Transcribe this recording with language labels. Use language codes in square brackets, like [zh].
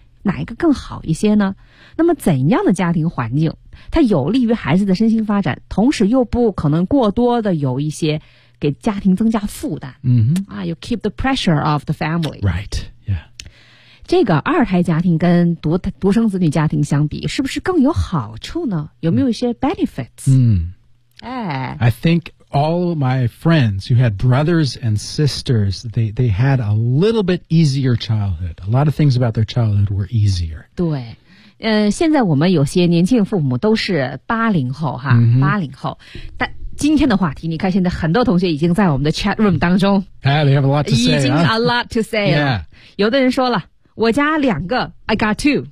[zh] 哪一个更好一些呢？那么怎样的家庭环境它有利于孩子的身心发展，同时又不可能过多的有一些给家庭增加负担、 [en] You keep the pressure of the family. Right, yeah. [zh] 这个二胎家庭跟 独生子女家庭相比是不是更有好处呢？有没有一些 benefits? [en] I think all my friends who had brothers and sisters, they had a little bit easier childhood. A lot of things about their childhood were easier. [zh] 对，现在我们有些年轻父母都是80后哈，80后。但今天的话题，你看现在很多同学已经在我们的 chat room 当中。 [en] They have a lot to say. [zh] 已经 [en] a lot to say [zh] 了。 [en] Yeah. [zh] 有的人说了。我家两个 [en] I got two.